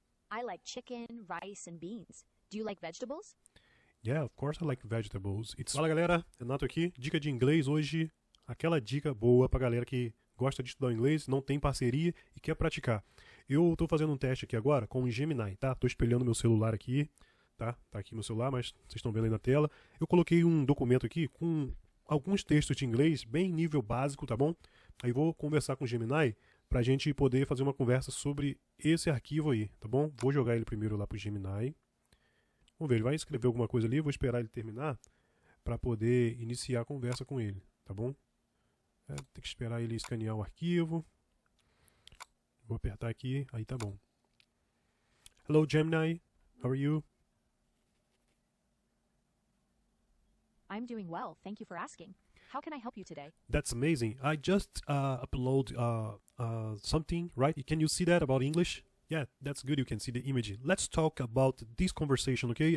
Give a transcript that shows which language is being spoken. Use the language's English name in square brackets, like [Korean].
[English] I like chicken, rice, and beans. Do you like vegetables? Yeah, of course I like vegetables. [Portuguese] Fala galera, Renato aqui. Dica de inglês hoje. Aquela dica boa pra galera que gosta de estudar inglês, não tem parceria e quer praticar. Eu tô fazendo um teste aqui agora com o Gemini, tá? Tô espelhando meu celular aqui, tá? Tá aqui meu celular, mas vocês estão vendo aí na tela. Eu coloquei um documento aqui com alguns textos de inglês, bem nível básico, tá bom? Aí vou conversar com o Gemini pra gente poder fazer uma conversa sobre esse arquivo aí, tá bom? Vou jogar ele primeiro lá pro Gemini. Vamos ver, ele vai escrever alguma coisa ali, eu vou esperar ele terminar para poder iniciar a conversa com ele, tá bom? Tem que esperar ele escanear o arquivo. Vou apertar aqui, aí tá bom. [English] Hello Gemini, how are you? I'm doing well, thank you for asking. How can I help you today? That's amazing. I just upload something, right? Can you see that about English? Yeah, that's good. You can see the image. Let's talk about this conversation, okay?